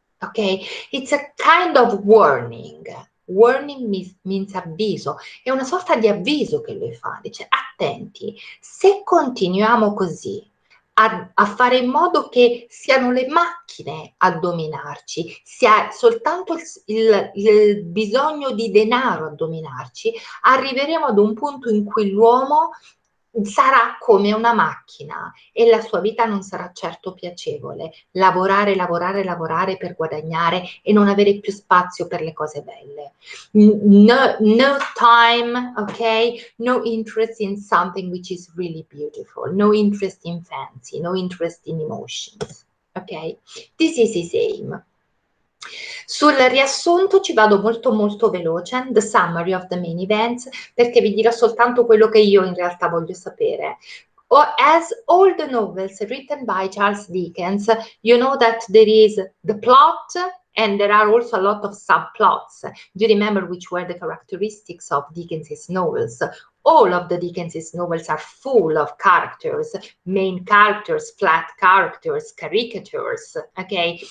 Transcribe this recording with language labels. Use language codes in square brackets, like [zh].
[en] Okay, it's a kind of warning. Warning means [it] avviso, è una sorta di avviso che lui fa, dice attenti, se continuiamo così a fare in modo che siano le macchine a dominarci, sia soltanto il bisogno di denaro a dominarci, arriveremo ad un punto in cui l'uomo sarà come una macchina e la sua vita non sarà certo piacevole. Lavorare, lavorare, lavorare per guadagnare e non avere più spazio per le cose belle. [en] No time, okay? No interest in something which is really beautiful. No interest in fancy. No interest in emotions. Okay? This is his aim. [it] Sul riassunto ci vado molto veloce, [en] the summary of the main events, [it] perché vi dirò soltanto quello che io in realtà voglio sapere. [en] As all the novels written by Charles Dickens, you know that there is the plot and there are also a lot of subplots. Do you remember which were the characteristics of Dickens's novels? All of the Dickens's novels are full of characters, main characters, flat characters, caricatures, okay?